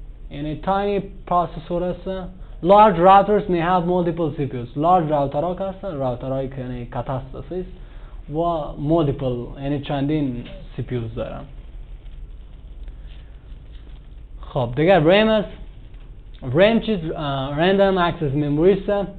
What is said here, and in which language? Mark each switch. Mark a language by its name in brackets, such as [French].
[Persian] یعنی [English] tiny processor [Persian] است. [English] Large routers may have multiple CPUs. [Persian] Large router ها که هستن، راوترهایی که یعنی کتاست است و [English] multiple [Persian] یعنی چندین CPUs دارن. خب دیگه ریم است. ریم چیز random access memory است.